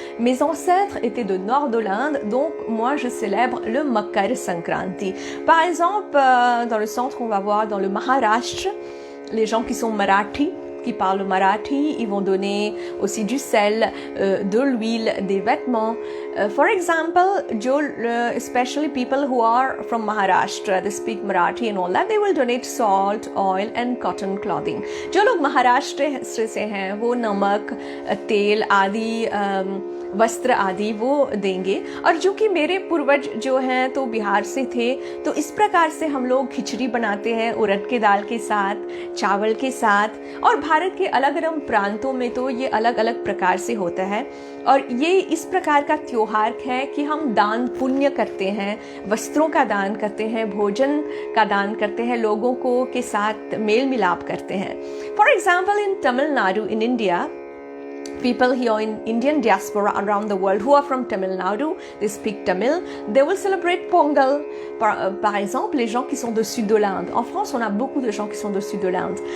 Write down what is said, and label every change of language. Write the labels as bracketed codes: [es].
[fr] Mes ancêtres étaient de nord de l'Inde, donc moi je célèbre le Makar Sankranti. Par exemple, dans le centre, on va voir dans le Maharashtra, les gens qui sont marathi, qui parlent marathi, ils vont donner aussi du sel, de l'huile, des vêtements. [en] For example, especially people who are from Maharashtra, they speak Marathi and all that, they will donate salt, oil and cotton clothing. [hi] जो लोग महाराष्ट्र से हैं वो नमक, तेल आदि वस्त्र आदि वो देंगे। और जो कि मेरे पूर्वज जो हैं तो बिहार से थे, तो इस प्रकार से हम लोग खिचड़ी बनाते हैं उड़द के दाल के साथ, चावल के साथ। और भारत के अलग अलग प्रांतों में तो ये अलग अलग प्रकार से होता है। और ये इस प्रकार का त्योहार है कि हम दान पुण्य करते हैं, वस्त्रों का दान करते हैं, भोजन का दान करते हैं, लोगों को के साथ मेल मिलाप करते हैं। [en] For example in Tamil Nadu in India, people here in Indian diaspora around the world who are from Tamil Nadu, they speak Tamil, they will celebrate Pongal. [fr] Par exemple, les gens qui sont du sud de l'Inde. En France, on a beaucoup de gens qui sont du sud de l'Inde.